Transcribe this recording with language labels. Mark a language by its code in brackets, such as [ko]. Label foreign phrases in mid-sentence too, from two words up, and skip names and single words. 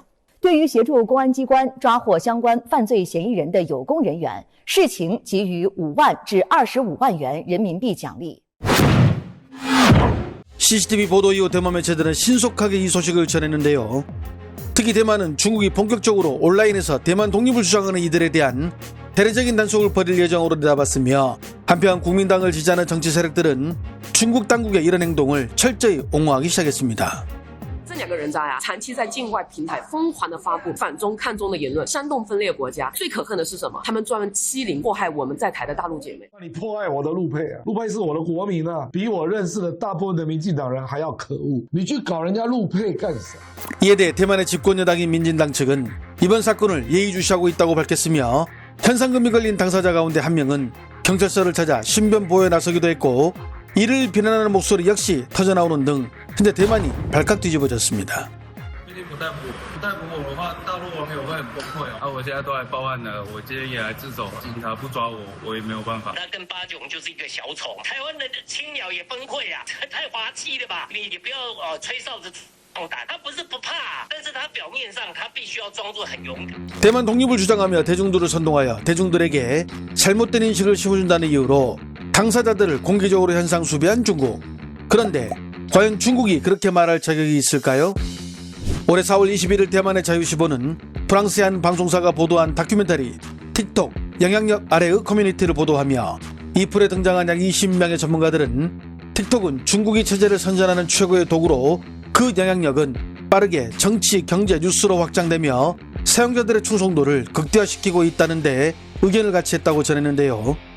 [zh] 对于协助公安机关抓获相关犯罪嫌疑人的有功人员，视情给予5万至25万元人民币奖励。 [ko] CCTV 보도 이후 대만 매체들은 신속하게 이 소식을 전했는데요. 특히 대만은 중국이 본격적으로 온라인에서 대만 독립을 주장하는 이들에 대한 대대적인 단속을 벌일 예정으로 내다봤으며, 한편 국민당을 지지하는 정치 세력들은 중국 당국의 이런 행동을 철저히 옹호하기 시작했습니다. [zh] 这两个人渣呀，长期在境外平台疯狂的发布反中抗中的言论，煽动分裂国家。最可恨的是什么？他们专门欺凌迫害我们在台的大陆姐妹。那你迫害我的陆配啊，陆配是我的国民啊，比我认识的大部分的民进党人还要可恶。你去搞人家陆配干啥？ [ko] 이에 대해 대만의 집권여당인 민진당 측은 이번 사건을 예의주시하고 있다고 밝혔으며, 현상금이 걸린 당사자 가운데 한 명은 경찰서를 찾아 신변 보호에 나서기도 했고, 이를 비난하는 목소리 역시 터져나오는 등 현재 대만이 발칵 뒤집어졌습니다. [zh] 不逮捕我的话，大陆网友会很崩溃啊！我现在都来报案了，我今天也来自首，警察不抓我，我也没有办法。他跟八炯就是一个小丑，台湾的青鸟也崩溃啊！太滑稽了吧？你不要吹哨子壮胆，他不是不怕，但是他表面上他必须要装作很勇敢。 [ko] 대만 독립을 주장하며 대중들을 선동하여 대중들에게 잘못된 인식을 심어준다는 이유로 당사자들을 공개적으로 현상 수배한 중국. 그런데 과연 중국이 그렇게 말할 자격이 있을까요? 올해 4월 21일 대만의 자유시보는 프랑스의 한 방송사가 보도한 다큐멘터리 틱톡 영향력 아래의 커뮤니티를 보도하며, 이 풀에 등장한 약 20명의 전문가들은 틱톡은 중국이 체제를 선전하는 최고의 도구로 그 영향력은 빠르게 정치, 경제, 뉴스로 확장되며 사용자들의 충성도를 극대화시키고 있다는데 의견을 같이 했다고 전했는데요.